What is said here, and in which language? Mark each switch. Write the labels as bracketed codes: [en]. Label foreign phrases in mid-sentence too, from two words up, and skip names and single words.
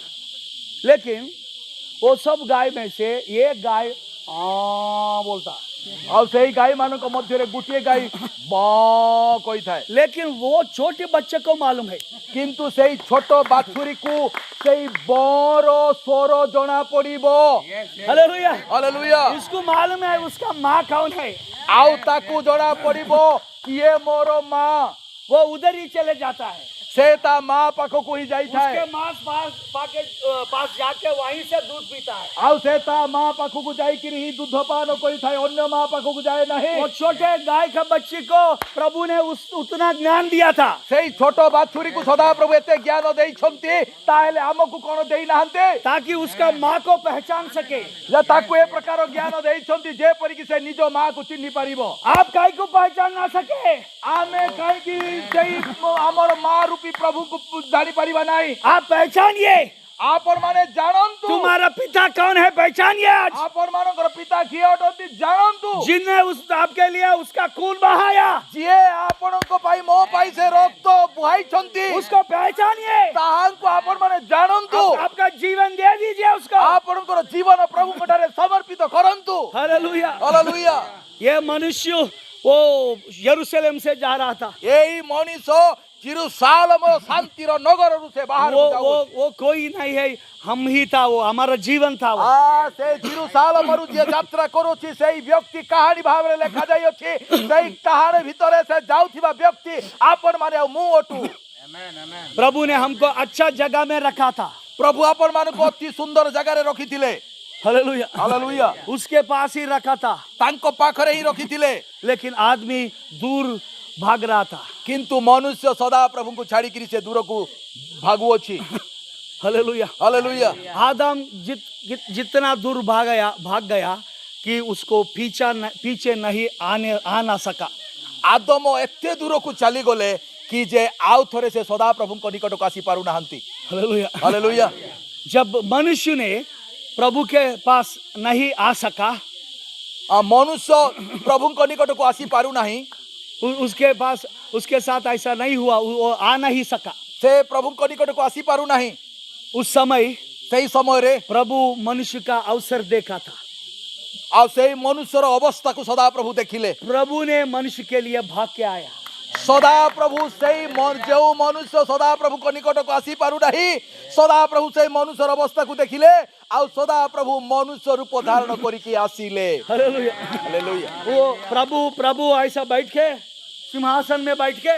[hi] लेकिन वो सब गाय में से एक गाय बोलता, [or] ଆଉ ସେଇ ଗାଈ ମାନଙ୍କ ମଧ୍ୟରେ ଗୋଟିଏ ଗାଈ ବ କହିଥାଏ। [hi] लेकिन वो छोटे बच्चे को मालूम है [or] କିନ୍ତୁ ସେଇ ଛୋଟ ବାଛୁରୀକୁ ସେଇ ବର ସ୍ୱର ଜଣା ପଡିବ। [hi] हालेलुया। [or] ହାଲେଲୁୟା। [hi] उसको मालूम है उसका माँ कौन है। [or] ଆଉ ତାକୁ ଜଣା ପଡିବ କିଏ ମୋର ମା। [hi] वो उधर ही चले जाता है, [or] ସେ ତା ମା ପାଖକୁ ହିଁ ଯାଇଥାଏ। [hi] उसके पास जाके वहीं से दूध पीता है। [or] ଆଉ ସେ ତା ମା ପାଖକୁ ଯାଇକିରି ହିଁ ଦୁଧ ପାନ କରିଥାଏ, ଅନ୍ୟ ମା ପାଖକୁ ଯାଏ ନାହିଁ। [hi] वो छोटे गाय का बच्ची को प्रभु ने उतना ज्ञान दिया था [or] ସେଇ ଛୋଟ ବାଛୁରୀକୁ ସଦାପ୍ରଭୁ ଏତେ ଜ୍ଞାନ ଦେଇଛନ୍ତି, ତାହେଲେ ଆମକୁ କଣ ଦେଇନାହାନ୍ତି? [hi] ताकि उसका माँ को पहचान सके। [or] ଯେ ତାକୁ ଏ ପ୍ରକାର ଜ୍ଞାନ ଦେଇଛନ୍ତି ଯେପରିକି ସେ ନିଜ ମାକୁ ଚିହ୍ନି ପାରିବ। [hi] आप गाय को पहचान ना सके, [or] ଆମେ କାହିଁକି ସେଇ ଆମର ମା ରୂପୀ ପ୍ରଭୁଙ୍କୁ ଜାଣିପାରିବା ନାହିଁ? [hi] आप पहचानिए [or] ଆପଣ ମାନେ ଜାଣନ୍ତୁ [hi] तुम्हारा पिता कौन है। पहचानिए आज [or] ଆପଣ ମାନଙ୍କର ପିତା କିଏ ଅଟନ୍ତି ଜାଣନ୍ତୁ। [hi] जिनने उस आपके लिए उसका खून बहाया, [or] ଯିଏ ଆପଣଙ୍କ ପାଇଁ ମୋ ପାଇଁ ସେ ରକ୍ତ ବୁହାଇଛନ୍ତି, [hi] उसको पहचानिए। [or] ତାହାଙ୍କୁ ଆପଣ ମାନେ ଜାଣନ୍ତୁ। [hi] आपका जीवन दे दीजिए उसको। [or] ଆପଣଙ୍କର ଜୀବନ ପ୍ରଭୁଙ୍କ ଠାରେ ସମର୍ପିତ କରନ୍ତୁ। [hi] हालेलुया। [or] ହାଲେଲୁୟା। [hi] ये मनुष्य वो यरूशलेम से जा रहा था। [or] ଏଇ ମଣିଷ ଜିରୁସାଲେମର ଶାନ୍ତିର ନଗରରୁ ସେ ବାହାରକୁ ଯାଉଅଛି। [hi] वो कोई नहीं है, हम ही था, वो हमारा जीवन था वो। [or] ସେ ଜିରୁସାଲେମରୁ ଯିଏ ଯାତ୍ରା କରୁଛି ସେଇ ବ୍ୟକ୍ତି କାହାଣୀ ଭାବରେ ଲେଖାଯାଇଅଛି। ସେଇ କାହାଣୀ ଭିତରେ ସେ ଯାଉଥିବା ବ୍ୟକ୍ତି ଆପଣ ମାନେ ଆଉ ମୁଁ ଅଟୁ। [en] Amen, amen. [hi] प्रभु ने हमको अच्छा जगह में रखा था। [or] ପ୍ରଭୁ ଆପଣ ମାନଙ୍କୁ ଅତି ସୁନ୍ଦର ଜାଗାରେ ରଖିଥିଲେ। [hi] हालेलुया। [or] ହାଲେଲୁୟା। [hi] उसके पास ही रखा था, [or] ତାଙ୍କ ପାଖରେ ହିଁ ରଖିଥିଲେ। [hi] लेकिन आदमी दूर भाग रहा था। [or] କିନ୍ତୁ ମନୁଷ୍ୟ ସଦା ପ୍ରଭୁଙ୍କୁ ଛାଡ଼ିକିରି ସେ ଦୂରକୁ ଭାଗୁଅଛି। [hi] हालेलुया। [or] ହାଲେଲୁୟା। [hi] आदम जितना दूर भाग गया कि उसको पीछे नहीं आ ना सका। [or] ଆଦମ ଏତେ ଦୂରକୁ ଚାଲିଗଲେ କି ଯେ ଆଉ ଥରେ ସେ ସଦା ପ୍ରଭୁଙ୍କ ନିକଟକୁ ଆସି ପାରୁନାହାନ୍ତି। [hi] हालेलुया। [or] ହାଲେଲୁୟା। [hi] जब मनुष्य ने प्रभु के पास नहीं आ सका, [or] ମନୁଷ୍ୟ ପ୍ରଭୁଙ୍କ ନିକଟକୁ ଆସି ପାରୁନାହିଁ, [hi] उसके साथ ऐसा नहीं हुआ, वो आ नहीं सका। [or] ସେ ପ୍ରଭୁଙ୍କ ନିକଟକୁ ଆସି ପାରୁନାହିଁ। [hi] उस समय [or] ସେଇ ସମୟରେ [hi] प्रभु मनुष्य का अवसर देखा था। [or] ଆଉ ସେଇ ମନୁଷ୍ୟର ଅବସ୍ଥାକୁ ସଦା ପ୍ରଭୁ ଦେଖିଲେ। [hi] प्रभु ने मनुष्य के लिए भाग के आया। [or] ସଦା ପ୍ରଭୁ ସେଇ ଯେଉଁ ମନୁଷ୍ୟ ସଦା ପ୍ରଭୁଙ୍କ ନିକଟକୁ ଆସି ପାରୁନାହିଁ, ସଦା ପ୍ରଭୁ ସେଇ ମନୁଷ୍ୟର ଅବସ୍ଥାକୁ ଦେଖିଲେ ଆଉ ସଦା ପ୍ରଭୁ ମନୁଷ୍ୟ ରୂପ ଧାରଣ କରିକି ଆସିଲେ। [hi] हालेलुया। [or] ହାଲେଲୁୟା। [hi] वो प्रभु ऐसा बैठ के सिंहासन में बैठ के,